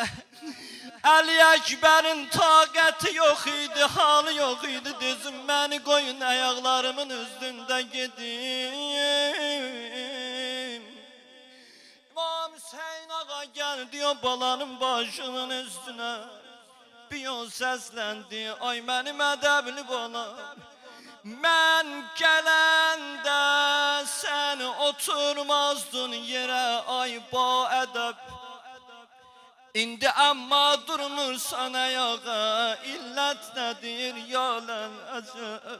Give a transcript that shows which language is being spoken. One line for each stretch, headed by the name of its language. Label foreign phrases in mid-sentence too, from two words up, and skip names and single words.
Turkish: Ali Ekber'in taqəti yok idi, halı yok idi. Dizim beni koyun ayaklarımın üstünde gideyim. İmam Hüseyin ağa geldi o balanın başının üstüne.
Azerbaijani: Bir yol səsləndi, ay mənim ədəbli balam. Mən gələndə sən oturmazdın yerə, ay ba ədəb. İndi amma durmursan ayağa, illət nədir ya ləl-əcəb.